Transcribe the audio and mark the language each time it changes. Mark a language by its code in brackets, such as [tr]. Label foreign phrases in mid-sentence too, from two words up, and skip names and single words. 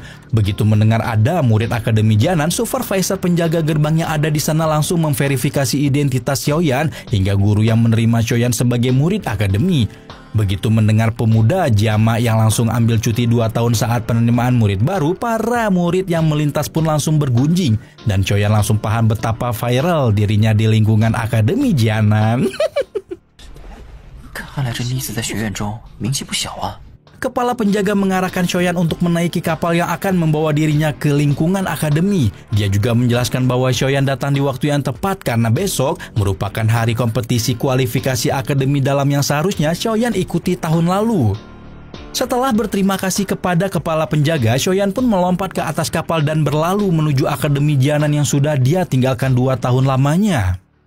[id] Begitu mendengar ada murid Akademi Jianan, supervisor penjaga gerbang yang ada di sana langsung memverifikasi identitas Shoyan hingga guru yang menerima Shoyan sebagai murid akademi. Begitu mendengar pemuda Jama yang langsung ambil cuti 2 tahun saat penerimaan murid baru, para murid yang melintas pun langsung bergunjing dan Shoyan langsung paham betapa viral dirinya di lingkungan Akademi Jianan. [zh] 看来这妮子在学院中名气不小啊。 [id] Kepala penjaga mengarahkan Shoyan untuk menaiki kapal yang akan membawa dirinya ke lingkungan akademi. Dia juga menjelaskan bahwa Shoyan datang di waktu yang tepat karena besok merupakan hari kompetisi kualifikasi akademi dalam yang seharusnya Shoyan ikuti tahun lalu. Setelah berterima kasih kepada kepala penjaga, Shoyan pun melompat ke atas kapal dan berlalu menuju akademi Jianan yang sudah dia tinggalkan 2 tahun lamanya.